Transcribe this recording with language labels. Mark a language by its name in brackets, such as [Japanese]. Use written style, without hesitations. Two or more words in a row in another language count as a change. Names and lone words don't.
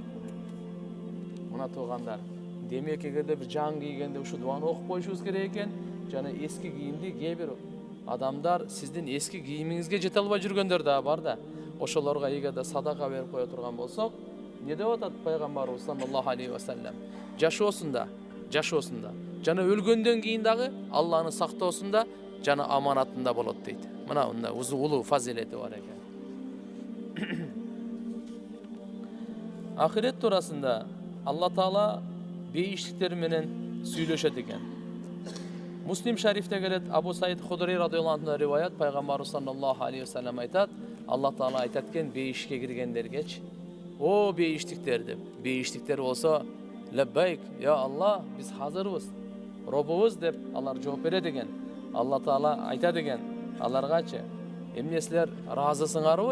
[Kyrgyz] Мына туугандар, демек эгерде бир жаңы кийгенде ушу дуаны окуп коюшубуз керек экен. Жана эски кийимди кээ бир адамдар сиздин эски кийимиңизге жете албай жүргөндөр да бар да. Ошолорго эгерде садака берип кое турган болсок, не деп атат пайгамбарыбыз [Arabic] صلى الله عليه وسلم? [Kyrgyz] Жашоосунда жана өлгөндөн кийин дагы Алланын сактоосунда жана аманатында болот дейт. Мына мындай улуу фазилети бар экен. Ахирет туурасында Алла Таала бейиштиктер менен сүйлөшөт экен. Муслим шарифте келет, Абу Саид Худри [Arabic] رضي الله عنه [Kyrgyz] риваят, пайгамбарыбыз [Arabic] صلى الله عليه وسلم [Kyrgyz] айтат, Алла Таала айтат экен бейишке киргендергечи: "О бейиштиктер" деп. Бейиштиктер болсо, [Arabic] "لبيك يا الله, [Kyrgyz] биз hazırбыз, робубуз" деп алар жооп берет экен. Алла Таала айтат экен аларгачы: "Эмне силер разысыңарбы?"